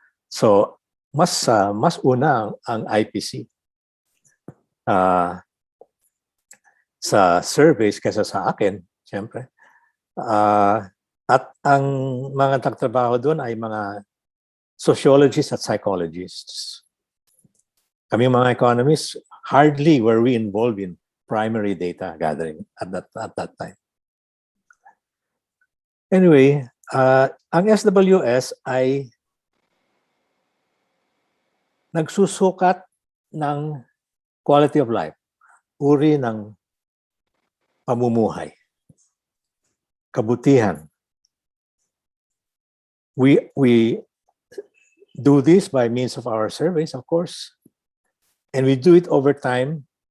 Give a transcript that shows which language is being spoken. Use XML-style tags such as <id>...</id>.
<tl>So, mas una ang IPC sa surveys kaysa sa akin, siyempre. At ang mga nagtrabaho doon ay mga sociologists at psychologists. Kami mga</tl> <en>economists, hardly were we involved in primary data gathering at that time.</en> <tl>Anyway, ang SWS ay nagsusukat ng</tl> <en>quality of life,</en> <tl>uri ng pamumuhay, kabutihan.</tl> <en>We do this by means of our surveys, of course, and we do it over time.</en>